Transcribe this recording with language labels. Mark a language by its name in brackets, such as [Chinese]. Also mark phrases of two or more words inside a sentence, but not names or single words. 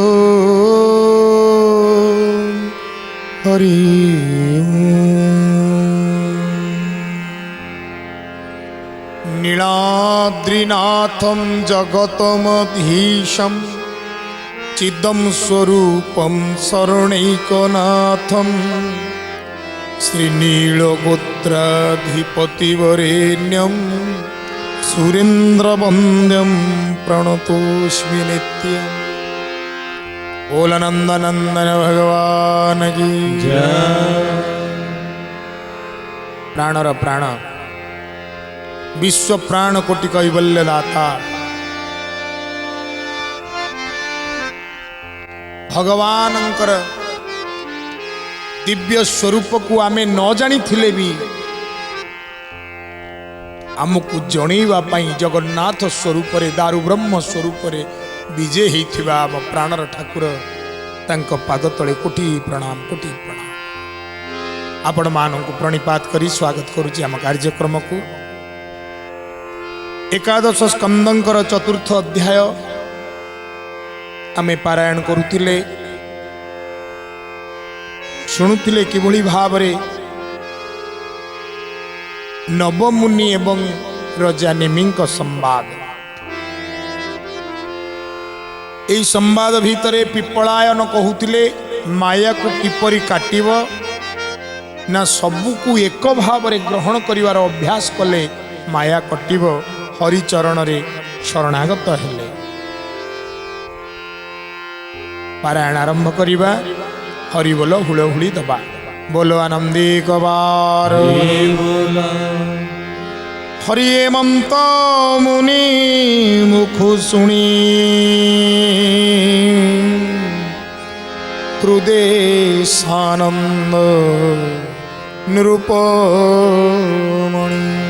[Sanskrit] ओम हरि नीलाद्रिनाथं जगतमधीशं चिदं स्वरूपं शरणैकनाथं श्रीनीलगोत्राधिपतिवरेण्यं सुरेन्द्रवन्द्यं प्रणतोऽस्मि नित्यं। [Hindi] बोलानंदनंदन भगवान की जय। [Odia] ପ୍ରାଣର ପ୍ରାଣ ବିଶ୍ୱ ପ୍ରାଣ କୋଟି କୈବଲ୍ୟ ଦାତା ଭଗବାନଙ୍କର ଦିବ୍ୟ ସ୍ୱରୂପ କୁ ଆମେ ନ ଜାଣି ଥିଲେ ବି ଆମକୁ ଜଣେଇବା ପାଇଁ ଜଗନ୍ନାଥ ସ୍ୱରୂପ ରେ ଦାରୁ ବ୍ରହ୍ମ ସ୍ୱରୂପ ରେ ବିଜେ ହୋଇଥିବା ଆମ ପ୍ରାଣର ଠାକୁର ତାଙ୍କ ପାଦ ତଳେ କୋଟି ପ୍ରଣାମ ଆପଣ ମାନଙ୍କୁ ପ୍ରଣିପାତ କରି ସ୍ୱାଗତ କରୁଛି ଆମ କାର୍ଯ୍ୟକ୍ରମ କୁ। ଏକାଦଶ ସ୍କନ୍ଧଙ୍କର ଚତୁର୍ଥ ଅଧ୍ୟାୟ ଆମେ ପାରାୟଣ କରୁଥିଲେ ଶୁଣୁଥିଲେ କିଭଳି ଭାବରେ ନବମୁନି ଏବଂ ରାଜା ନିମିଙ୍କ ସମ୍ବାଦ। ଏହି ସମ୍ବାଦ ଭିତରେ ପିପ୍ପଳାୟନ କହୁଥିଲେ ମାୟା କୁ କିପରି କାଟିବ ନା ସବୁକୁ ଏକ ଭାବ ରେ ଗ୍ରହଣ କରିବାର ଅଭ୍ୟାସ କଲେ ମାୟା କଟିବ। ହରିଚରଣ ରେ ଶରଣାଗତ ହେଲେ। ପାରାୟଣ ଆରମ୍ଭ କରିବା। ହରି ବୋଲ ହୁଳହୁଳି ଦେବା। ବୋଲ ଆନନ୍ଦି କବାର ହରି ହେମନ୍ତ ମୁନି ମୁଖୁ ଶୁଣି ହୃଦୟସାନନ୍ଦ ନିରୂପମଣି।